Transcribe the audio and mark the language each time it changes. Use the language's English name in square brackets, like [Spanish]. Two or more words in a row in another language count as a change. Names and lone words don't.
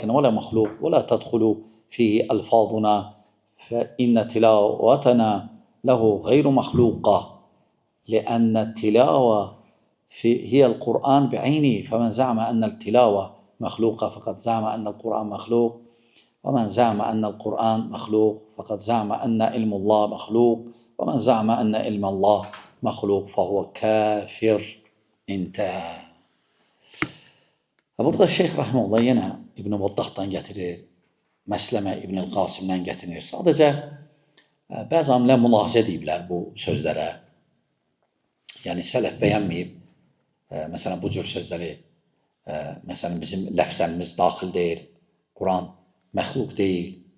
[Arabic] ولا مخلوق ولا تدخل فيه ألفاظنا فإن تلاوتنا له غير مخلوقة لأن التلاوة هي القرآن بعينه فمن زعم أن التلاوة مخلوقة فقد زعم أن القرآن مخلوق ومن زعم أن القرآن مخلوق فقد زعم أن علم الله مخلوق ومن زعم أن علم الله مخلوق فهو كافر. انتهى. [Azerbaijani] Burada Şeyx Rahimullah yenə İbn Vaddahdan gətirir, Məsləmə İbn Qasimdən gətirir. Sadəcə bəzi alimlər mülahizə ediblər bu sözlərə. Yəni sələf bəyənməyib, məsələn bu cür sözləri, məsələn bizim ləfzənimiz daxil deyil, Quran məxluq deyil.